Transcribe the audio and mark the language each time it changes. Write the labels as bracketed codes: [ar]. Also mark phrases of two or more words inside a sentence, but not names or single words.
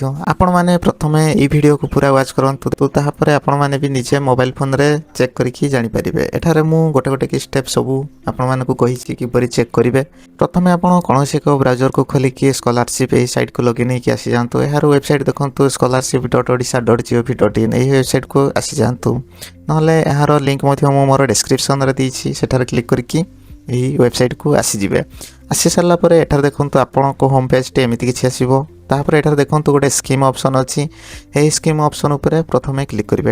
[or] ଆପଣମାନେ ପ୍ରଥମେ ଏହି ଭିଡ଼ିଓକୁ ପୁରା ୱାଚ୍ କରନ୍ତୁ, ତାପରେ ଆପଣମାନେ ବି ନିଜେ [en] mobile phoneରେ [or] ଚେକ୍ କରିକି ଜାଣିପାରିବେ। ଏଠାରେ ମୁଁ ଗୋଟେ ଗୋଟେ [en] key step [or] ସବୁ ଆପଣମାନଙ୍କୁ କହିଛି କିପରି ଚେକ୍ କରିବେ। ପ୍ରଥମେ ଆପଣ କୌଣସି ଏକ ବ୍ରାଉଜରକୁ ଖୋଲିକି ସ୍କଲାରସିପ୍ ଏହି ସାଇଟ୍କୁ ଲଗଇନ୍ ହେଇକି ଆସିଯାଆନ୍ତୁ। ଏହାର ୱେବସାଇଟ୍ ଦେଖନ୍ତୁ scholarship.odisha.gov.in ଏହି ୱେବସାଇଟ୍କୁ ଆସିଯାଆନ୍ତୁ। ନହେଲେ ଏହାର ଲିଙ୍କ୍ ମଧ୍ୟ ମୁଁ ମୋର ଡେସ୍କ୍ରିପ୍ସନରେ ଦେଇଛି, ସେଠାରେ କ୍ଲିକ୍ କରିକି ଏହି ୱେବସାଇଟ୍କୁ ଆସିଯିବେ। ଆସି ସାରିଲା ପରେ ଏଠାରେ ଦେଖନ୍ତୁ ଆପଣଙ୍କ [en] home pageଟି [or] ଏମିତି କିଛି ଆସିବ। ତାପରେ ଏଠାରେ ଦେଖନ୍ତୁ ଗୋଟେ [en] scheme option [or] ଅଛି, ଏହି [en] scheme option [or] ଉପରେ ପ୍ରଥମେ କ୍ଲିକ୍ କରିବେ।